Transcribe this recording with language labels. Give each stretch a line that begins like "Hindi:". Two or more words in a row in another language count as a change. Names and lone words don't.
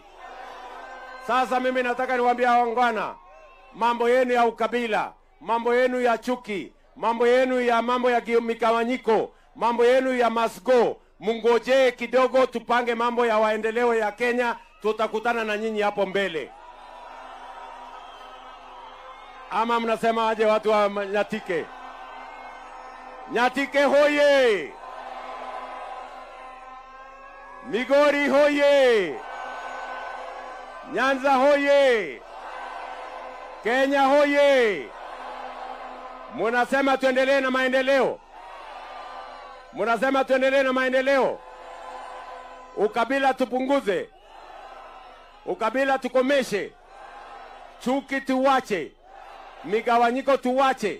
Swahili: Sasa mimi nataka niwaambie wangwana, mambo yenu ya ukabila, mambo yenu ya chuki, mambo yenu ya migawanyiko, mambo yenu ya masgo, mungojee kidogo, tupange mambo ya maendeleo ya Kenya. Tutakutana na nyinyi hapo mbele. Ama mnasema aje watu wa Nyatike? Nyatike hoye! Migori hoye! Nyanza hoye! Kenya hoye! Munasema tuendelee na maendeleo? Munasema tuendelee na maendeleo? Ukabila tupunguze, ukabila tukomeshe, chuki tuwache, migawanyiko tuwache.